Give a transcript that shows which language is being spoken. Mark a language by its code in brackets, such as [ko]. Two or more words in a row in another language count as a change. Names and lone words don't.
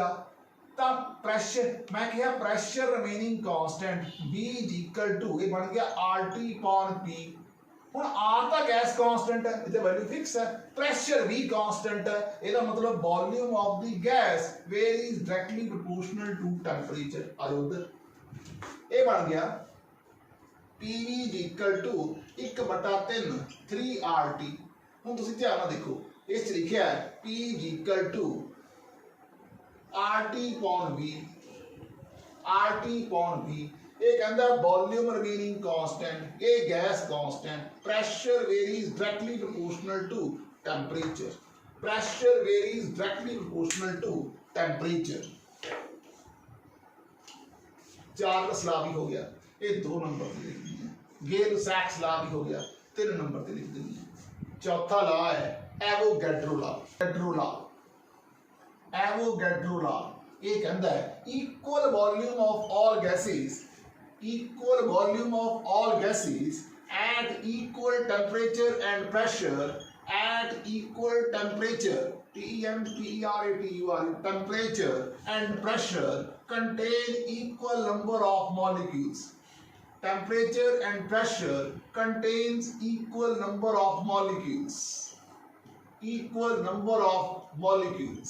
[hi] तो प्रेशर मैं कहा [en] pressure remaining constant V is equal to [hi] ये बन गया [en] RT upon P. [hi] हुण R तो [en] gas constant [hi] है, इहदी वैल्यू फिक्स है। प्रेशर भी कांस्टेंट है, इसका मतलब [en] volume of the gas varies directly proportional to temperature. [hi] आ जाओ उधर, ये बन गया [en] PV is equal to 1/3 3RT। [pa] ਹੁਣ ਤੁਸੀਂ ਧਿਆਨ ਨਾਲ ਦੇਖੋ, ਇਸ ਚ ਲਿਖਿਆ ਹੈ [en] P is equal to RT upon V, [pa] RT upon V। ਇਹ ਕਹਿੰਦਾ [en] volume remaining constant, [hi] ये [en] gas constant, pressure varies directly proportional to temperature, pressure varies directly proportional to temperature. [hi] चार्ल्स लॉ भी हो गया, ये 2 नंबर पे लिख दिए। गे-लुसैक्स लॉ भी हो गया, 3 नंबर पे लिख दिए। चौथा लॉ है एवोगैड्रो लॉ। एवोगैड्रो लॉ, एवोगैड्रो लॉ ये कहता है [en] equal volume of all gases, equal volume of all gases at equal temperature and pressure, at equal temperature TEMPERATURE temperature and pressure contain equal number of molecules। temperature and pressure contains equal number of molecules, equal number of molecules।